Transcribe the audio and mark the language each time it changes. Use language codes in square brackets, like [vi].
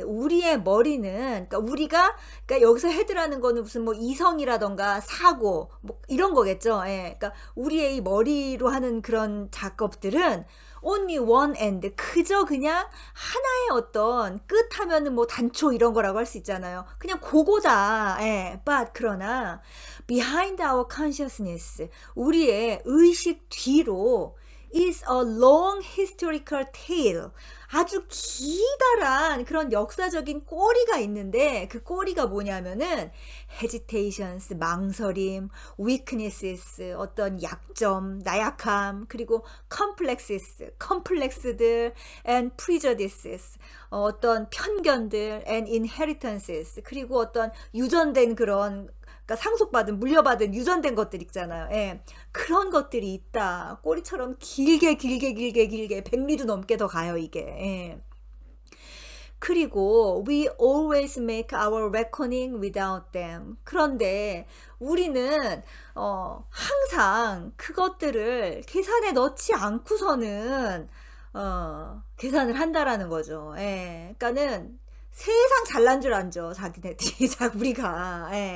[ko] 우리의 머리는, 그러니까 여기서 head라는 거는 무슨 뭐 이성이라던가 사고, 뭐 이런 거겠죠. 그러니까 우리의 이 머리로 하는 그런 작업들은 [en] only one end. [ko] 그저 그냥 하나의 어떤 끝 하면은 뭐 단초 이런 거라고 할 수 있잖아요. 그냥 그거다. [en] but [ko] 그러나 [en] behind our consciousness. [ko] 우리의 의식 뒤로 [en] is a long historical tale. [ko] 아주 기다란 그런 역사적인 꼬리가 있는데 그 꼬리가 뭐냐면은 hesitations, 망설임, weaknesses, 어떤 약점, 나약함, 그리고 complexes, 컴플렉스들 and prejudices, 어떤 편견들 and inheritances, 그리고 어떤 유전된 그런 그러니까 상속받은 물려받은 유전된 것들 있잖아요. 그런 것들이 있다. 꼬리처럼 길게 100리도 넘게 더 가요 이게. 그리고 [en] we always make our reckoning without them. [ko] 그런데 우리는 항상 그것들을 계산에 넣지 않고서는 계산을 한다라는 거죠. 그러니까는 세상 잘난 줄 알죠. 자기네들이 우리가.